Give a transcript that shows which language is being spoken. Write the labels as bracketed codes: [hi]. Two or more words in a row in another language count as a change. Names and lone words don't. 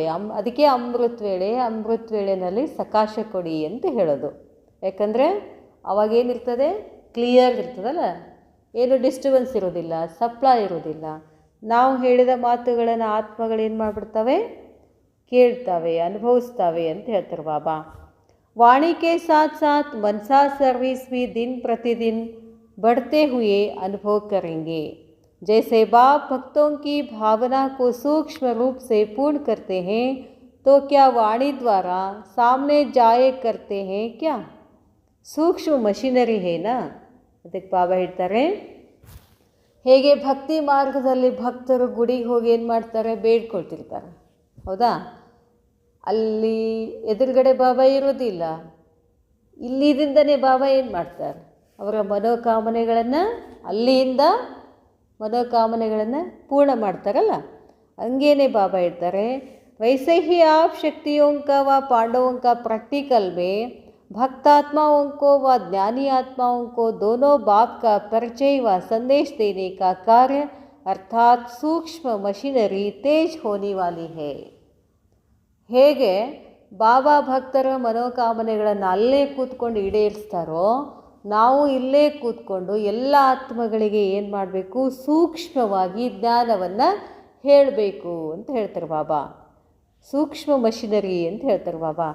[kn] ಅದಕ್ಕೆ ಅಮೃತ ವೇಳೆನಲ್ಲಿ ಸಕಾಶ ಕೊಡಿ ಅಂತ ಹೇಳೋದು. ಯಾಕಂದರೆ ಅವಾಗೇನಿರ್ತದೆ, ಕ್ಲಿಯರ್ ಇರ್ತದಲ್ಲ, ಏನು ಡಿಸ್ಟರ್ಬೆನ್ಸ್ ಇರೋದಿಲ್ಲ, ಸಪ್ಲೈ ಇರೋದಿಲ್ಲ. ನಾವು ಹೇಳಿದ ಮಾತುಗಳನ್ನು ಆತ್ಮಗಳೇನು ಮಾಡಿಬಿಡ್ತವೆ, ಕೇಳ್ತವೆ, ಅನುಭವಿಸ್ತವೆ ಅಂತ ಹೇಳ್ತಾರೆ ಬಾಬಾ. [hi] वाणी के साथ साथ मनसा सर्विस भी दिन प्रतिदिन बढ़ते हुए अनुभव करेंगे. जैसे बाप भक्तों की भावना को सूक्ष्म रूप से पूर्ण करते हैं तो क्या वाणी द्वारा सामने जाए करते हैं क्या? सूक्ष्म मशीनरी है ना. [kn] ಅದಕ್ಕೆ ಬಾಬಾ ಹೇಳ್ತಾರೆ, ಹೇಗೆ ಭಕ್ತಿ ಮಾರ್ಗದಲ್ಲಿ ಭಕ್ತರು ಗುಡಿಗೆ ಹೋಗಿ ಏನು ಮಾಡ್ತಾರೆ, ಬೇಡ್ಕೊಳ್ತಿರ್ತಾರೆ, ಹೌದಾ? ಅಲ್ಲಿ ಎದುರುಗಡೆ ಬಾಬಾ ಇರೋದಿಲ್ಲ. ಇಲ್ಲಿದಿಂದನೇ ಬಾಬಾ ಏನು ಮಾಡ್ತಾರೆ, ಅವರ ಮನೋಕಾಮನೆಗಳನ್ನು ಪೂರ್ಣ ಮಾಡ್ತಾರಲ್ಲ. ಹಂಗೇನೆ ಬಾಬಾ ಹೇಳ್ತಾರೆ, [hi] वैसे ही आप शक्तियों का व पांडवों का प्रैक्टिकल में भक्तात्माओं को व ज्ञानी आत्माओं को दोनों बाप का परिचय व संदेश देने का कार्य अर्थात सूक्ष्म मशीनरी तेज होने वाली है. [kn] ಹೇಗೆ ಬಾಬಾ ಭಕ್ತರ ಮನೋಕಾಮನೆಗಳನ್ನು ಅಲ್ಲೇ ಕೂತ್ಕೊಂಡು ಈಡೇರಿಸ್ತಾರೋ, ನಾವು ಇಲ್ಲೇ ಕೂತ್ಕೊಂಡು ಎಲ್ಲ ಆತ್ಮಗಳಿಗೆ ಏನು ಮಾಡಬೇಕು, ಸೂಕ್ಷ್ಮವಾಗಿ ಜ್ಞಾನವನ್ನು ಹೇಳಬೇಕು ಅಂತ ಹೇಳ್ತಾರೆ ಬಾಬಾ. ಸೂಕ್ಷ್ಮ ಮಷಿನರಿ ಅಂತ ಹೇಳ್ತಾರೆ ಬಾಬಾ.